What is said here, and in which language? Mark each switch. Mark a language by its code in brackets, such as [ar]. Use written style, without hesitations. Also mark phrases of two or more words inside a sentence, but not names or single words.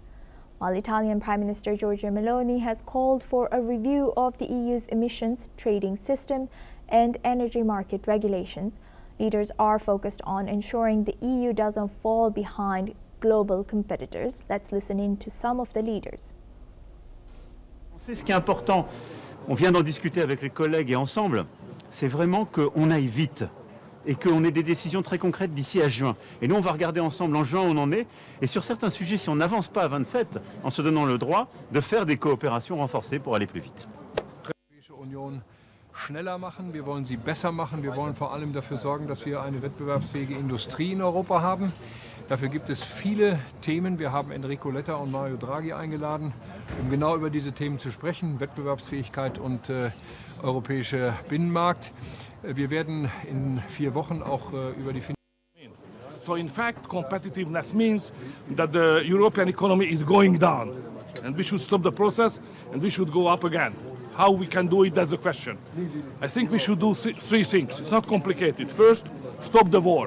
[en] While Italian Prime Minister Giorgia Meloni has called for a review of the EU's emissions trading system and energy market regulations, leaders are focused on ensuring the EU doesn't fall behind global competitors. Let's listen in to some of the leaders. [fr] C'est ce qui est important. On vient d'en discuter avec les collègues et ensemble, c'est vraiment qu'on aille vite et qu'on ait des décisions très concrètes d'ici à juin. Et nous, on va regarder ensemble en juin où on en est. Et sur certains sujets, si on n'avance pas à 27, en se donnant le droit de faire des coopérations renforcées pour aller plus vite. [de] Union schneller machen, wir wollen sie besser machen, wir wollen vor allem dafür sorgen, dass wir eine wettbewerbsfähige Industrie in Europa haben. Dafür gibt es viele Themen. Wir haben Enrico Letta und Mario Draghi eingeladen, um genau über diese Themen zu sprechen, Wettbewerbsfähigkeit und europäischer Binnenmarkt. Wir werden in 4 Wochen auch über die [en] So in fact, competitiveness means that the European economy is going down, and we should stop the process and we should go up again. How we can do it, that's the question. I think we should do 3 things. It's not complicated. First, stop the war.